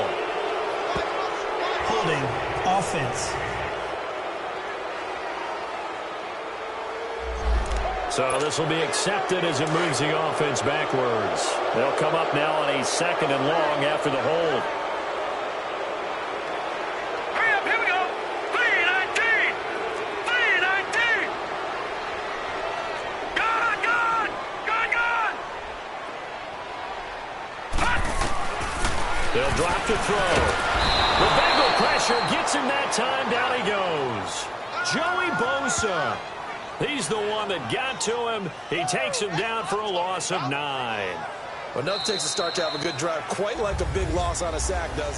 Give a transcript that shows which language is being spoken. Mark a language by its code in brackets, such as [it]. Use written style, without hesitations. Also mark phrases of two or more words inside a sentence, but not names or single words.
[en] Holding offense. So this will be accepted as it moves the offense backwards. They'll come up now on a 2nd and long after the hold. Hurry up, here we go. 3-19. 3-19. Gone! Gone! Gone! Gone! They'll drop to throw. The Bengal pressure gets him that time. Down he goes. Joey Bosa. He's the one that got to him. He takes him down for a loss of 9. Well, enough takes a start to have a good drive. Quite like a big loss on a sack, does it?